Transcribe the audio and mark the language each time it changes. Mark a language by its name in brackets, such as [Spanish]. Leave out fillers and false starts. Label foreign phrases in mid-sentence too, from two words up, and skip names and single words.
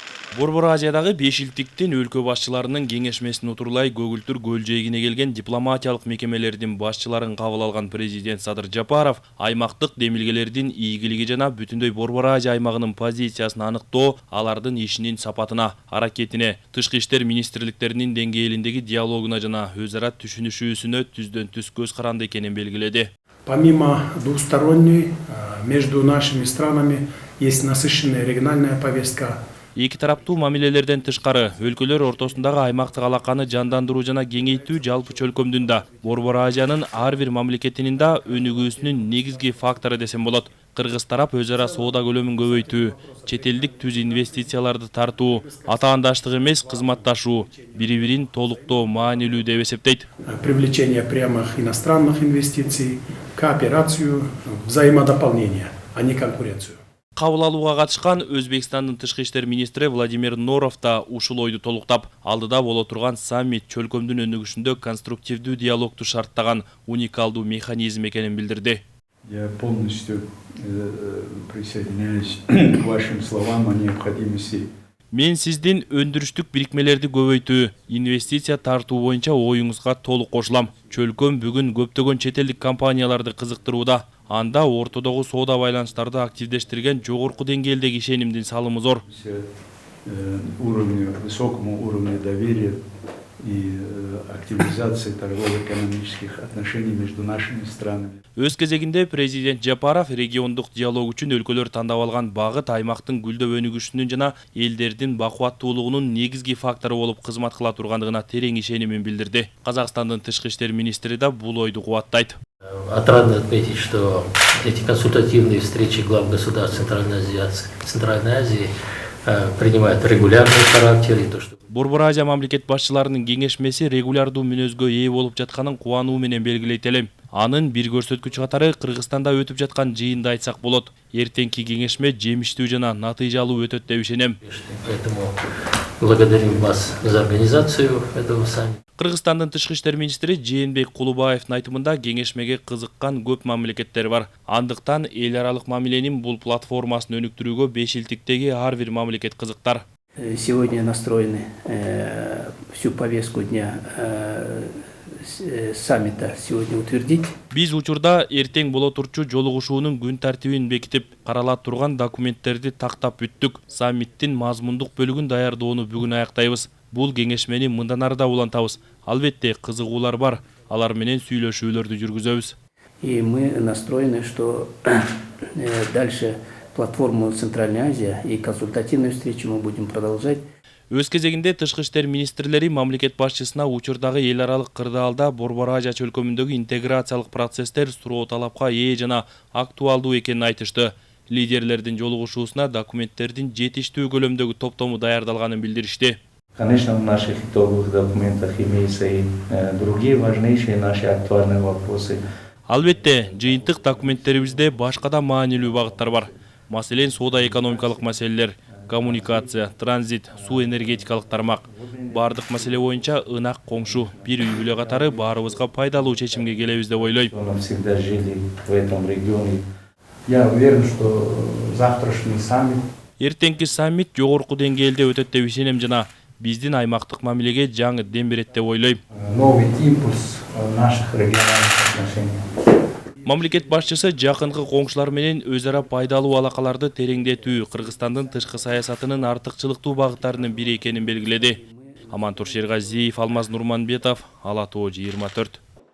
[Kyrgyz] Борбор Азиядагы бешилтиктин өлкө башчыларынын кеңешмесин утурлай көгүлтүр көл жээгине келген дипломатиялык мекемелердин башчыларын кабыл алган президент Садыр Жапаров аймактык демилгелердин ийгилиги жана бүтүндөй Борбор Азия аймагынын позициясын аныктоо, алардын ишинин сапатына, аракетине, тышкы иштер министрликтеринин деңгээлиндеги диалогуна жана өз ара түшүнүшүүсүнө түздөн түз көз каранды экенин белгиледи. [Russian] Помимо двусторонней, между нашими странами есть насыщенная региональная повестка. [Kyrgyz] Эки тараптуу мамилелерден тышкары өлкөлөр ортосундагы аймактык алаканы жандандыруу жана кеңейтүү жалпы чөлкөмдүн да, Борбор Азиянын ар бир мамлекетинин да өнүгүүсүнүн негизги фактору десем болот. Кыргыз тарап өз ара соода көлөмүн көбөйтүү, чет элдик түз инвестицияларды тартуу, атаандаштык эмес кызматташуу, бири-бирин толуктоо маанилүү деп эсептейт. [Russian] Привлечение прямых иностранных инвестиций, кооперацию, взаимодополнение, а не конкуренцию. [Kyrgyz] Кабыл алууга катышкан Өзбекстандын тышкы иштер министри Владимир Норов да ушул ойду толуктап, алдыда боло турган саммит чөлкөмдүн өнүгүшүндө конструктивдүү диалогду шарттаган уникалдуу механизм экенин билдирди. [Russian] Я полностью присоединяюсь к вашим словам о необходимости. [Kyrgyz] Мен сиздин өндүрүштүк бирикмелерди көбөйтүү, инвестиция тартуу боюнча оюңузга толук кошулам. Чөлкөм бүгүн көптөгөн чет элдик компанияларды кызыктырууда. Анда ортодогу соода байланыштарды активдештирген жогорку деңгээлдеги ишенимдин салымы зор. [Russian] Высокому уровню доверия и активизации торгово-экономических отношений между нашими странами. [Kyrgyz] Өз кезегинде президент Жапаров региондук диалог үчүн өлкөлөр тандап алган багыт аймактын гүлдөп өнүгүшүнүн жана элдердин бакубаттуулугунун негизги фактору болуп кызмат кыла тургандыгына терең ишенимин билдирди. Казакстандын тышкы иштер министри да бул ойду кубаттайт. [Russian] Отрадно отметить, что эти консультативные встречи глав государств Центральной Азии принимают регулярный характер. [Kyrgyz] Борбор Азия мамлекет башчыларынын кеңешмеси регулярдуу мүнөзгө ээ болуп жатканын кубануу менен белгилейт элем. Анын бир көрсөткүч катары Кыргызстанда өтүп жаткан жыйынды айтсак болот. Эртеңки кеңешме жемиштүү жана натыйжалуу өтөт деп ишенем. [Russian] Поэтому благодарим вас за организацию этого саммита. [Kyrgyz] Кыргызстандын тышкы иштер министри Жээнбек Кулубаевдин айтымында кеңешмеге кызыккан көп мамлекеттер бар. Андыктан эл аралык мамиленин бул платформасын өнүктүрүүгө бешилтиктеги ар бир мамлекет кызыктар. [Russian] Сегодня настроены всю повестку дня саммита сегодня утвердить. [Kyrgyz] Биз учурда эртең боло турчу жолугушуунун күн тартибин бекитип, карала турган документтерди тактап бүттүк. Саммиттин мазмундук бөлүгүн даярдоону бүгүн аяктайбыз. Бул кеңешмени мындан ары да улантабыз. Албетте кызыгуулар бар. Алар менен сүйлөшүүлөрдү жүргүзөбүз. [Russian] И мы настроены, что дальше платформу Центральной Азии и консультативную встречу мы будем продолжать. [Kyrgyz] Өз кезегинде тышкы иштер министрлери мамлекет башчысына учурдагы эл аралык кырдаалда Борбор Азия чөлкөмүндөгү интеграциялык процесстер суроо талапка ээ жана актуалдуу экенин айтышты. Лидерлердин жолугушуусуна документтердин жетиштүү көлөмдөгү топтому даярдалганын билдиришти. [Russian] Конечно, в наших итоговых документах имеются и другие важнейшие наши актуальные вопросы. [Kyrgyz] Албетте, жыйынтык документтерибизде башка да маанилүү багыттар бар. Маселен, соода экономикалык маселелер, коммуникация, транзит, суу энергетикалык тармак. Бардык маселе боюнча ынак коңшу, бир үй бүлө катары баарыбызга пайдалуу чечимге келебиз деп ойлойм. [Russian] Всегда жили в этом регионе. Я уверен, что завтрашний саммит. [Kyrgyz] Эртеңки саммит жогорку деңгээлде өтөт деп ишенем жана биздин аймактык мамилеге жаңы дем берет деп ойлойм. [Russian] Новый импульс наших региональных отношений. [Kyrgyz] Мамлекет башчысы жакынкы коңшулар менен өз ара пайдалуу алакаларды тереңдетүү Кыргызстандын тышкы саясатынын артыкчылыктуу багыттарынын бири экенин белгиледи. Амантур Шергазиев, Алмаз Нурманбетов, Ала Тоо 24.